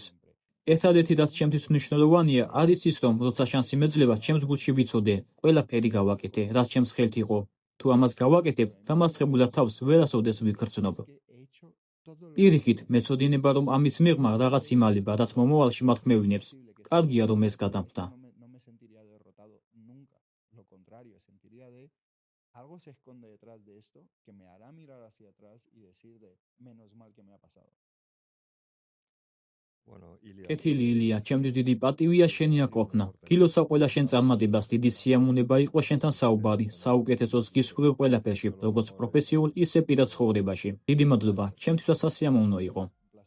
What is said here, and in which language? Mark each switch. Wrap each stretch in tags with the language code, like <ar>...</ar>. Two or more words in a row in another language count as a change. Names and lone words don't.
<ka>ერთადერთი რაც ჩემთვის მნიშვნელოვანია, არის ის, რომ როცა შანსი მეძლება, ჩემს გულში ვიცოდე, ყველაფერი გავაკეთე, რაც ჩემს ხელთ იყო. თუ ამას გავაკეთებ, დამარცხებულად თავს ვერასოდეს ვიგრძნობ. პირიქით, მეცოდინება, რომ ამის მიღმა რაღაც იმალება, რაც მომავალში მათ მევინებს. კარგია, რომ ეს გადამხდა.</ka> <es>Algo se esconde detrás de esto que me hará mirar hacia atrás y decir de menos mal que me ha pasado.</es> <ka>კეთილი ილია, ჩემთვის დიდი პატივია შენი აკოფნა. გილოცავ ყველა შენ წარმატებას, დიდი სიამოვნება იყო შენთან საუბარი, საუკეთესოს გისურვებ ყველაფერში, როგორც პროფესიულ, ისე პირად ცხოვრებაში. დიდი მადლობა, ჩემთვისაც სასიამოვნო იყო.</ka>